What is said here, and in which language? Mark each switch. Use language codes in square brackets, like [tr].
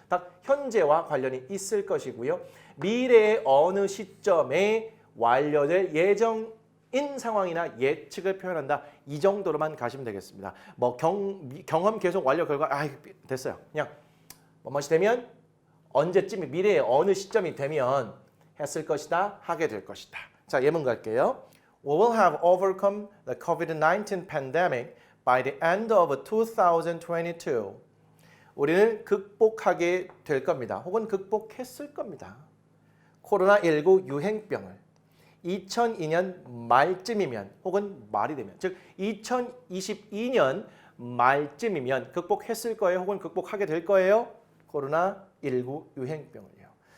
[ko] 딱 현재와 관련이 있을 것이고요. 미래의 어느 시점에 완료될 예정인 상황이나 예측을 표현한다. 이 정도로만 가시면 되겠습니다. 뭐 경험 계속 완료 결과 됐어요. 그냥 뭐뭇이 되면 언제쯤 미래의 어느 시점이 되면 했을 것이다, 하게 될 것이다. 자, 예문 갈게요. [en] We will have overcome the COVID-19 pandemic by the end of 2022. [ko] 우리는 극복하게 될 겁니다. 혹은 극복했을 겁니다. 코로나19 유행병을 2002년 말쯤이면 혹은 말이 되면, 즉 2022년 말쯤이면 극복했을 거예요. 혹은 극복하게 될 거예요. 코로나19 유행병을요.